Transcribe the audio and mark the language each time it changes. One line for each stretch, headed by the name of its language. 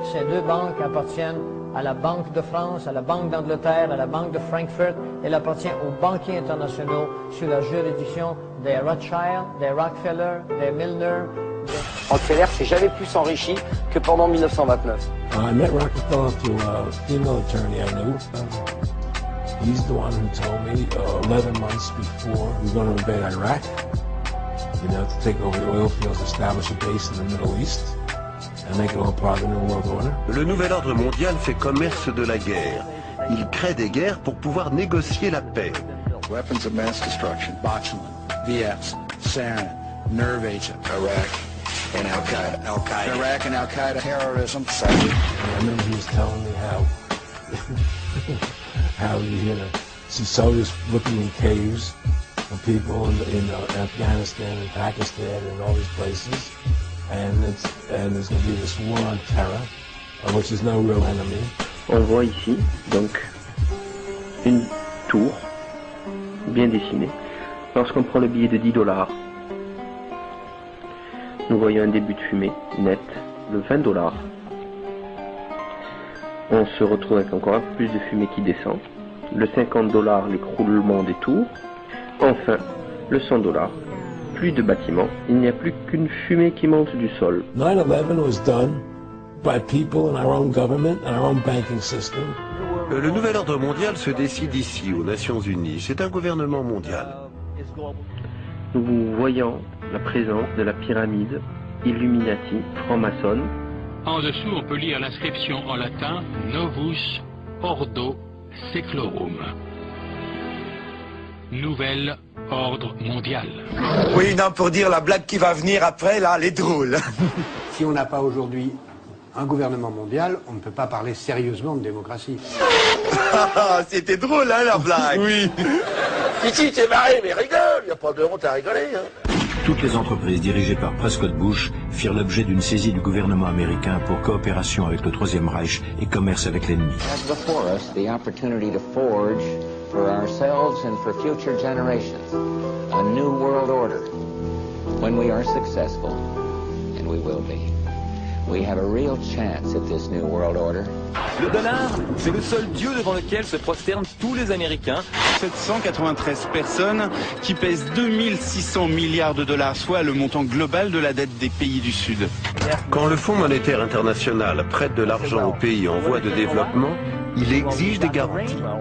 French: Ces deux banques appartiennent à la Banque de France, à la Banque d'Angleterre, à la Banque de Francfort. Elle appartient aux banquiers internationaux sous la juridiction des Rothschild, des Rockefeller, des Milner. Rockefeller s'est jamais plus enrichi que pendant 1929.
English: I met Rockefeller through a female attorney I knew. He's the one who told me 11 months before we were going to invade Iraq, to take over the oil fields, establish a base in the Middle East, and make it all part of the New World Order.
French: Le nouvel ordre mondial fait commerce de la guerre. Il crée des guerres pour pouvoir négocier la paix.
English: Weapons of mass destruction. Botulinum, VX, sarin, nerve agent. Iraq and Al-Qaeda. Al-Qaeda. Iraq and Al-Qaeda terrorism. I remember he was telling me how he see soldiers looking in caves of people in Afghanistan and Pakistan and all these places, and there's going to be this war on terror, of which there's no real enemy.
French: On voit ici donc une tour bien dessinée. Lorsqu'on prend le billet de $10, nous voyons un début de fumée net de $20. On se retrouve avec encore un peu plus de fumée qui descend. Le $50, l'écroulement des tours. Enfin, le $100, plus de bâtiments. Il n'y a plus qu'une fumée qui monte du sol.
English: 9/11 was done by people in our own government and our own banking system.
French: Le nouvel ordre mondial se décide ici, aux Nations Unies. C'est un gouvernement mondial. Nous voyons la présence de la pyramide Illuminati franc-maçonne. En dessous, on peut lire l'inscription en latin Novus Ordo Seclorum. Nouvel ordre mondial. Oui, non, pour dire la blague qui va venir après, là, elle est drôle. Si on n'a pas aujourd'hui un gouvernement mondial, on ne peut pas parler sérieusement de démocratie. C'était drôle, hein, la blague. Oui. Ici, t'es marré, mais rigole, y a pas de honte à rigoler, hein. Toutes les entreprises dirigées par Prescott Bush firent l'objet d'une saisie du gouvernement américain pour coopération avec le Troisième Reich et commerce avec l'ennemi.
English: Before us, the opportunity to forge for ourselves and for future generations a new world order. When we are successful, and we will be, we have a real chance at this new world order.
French: Le dollar, c'est le seul dieu devant lequel se prosternent tous les Américains. 793 personnes qui pèsent 2600 milliards de dollars, soit le montant global de la dette des pays du Sud. Quand le Fonds monétaire international prête de l'argent aux pays en voie de développement, il exige des garanties.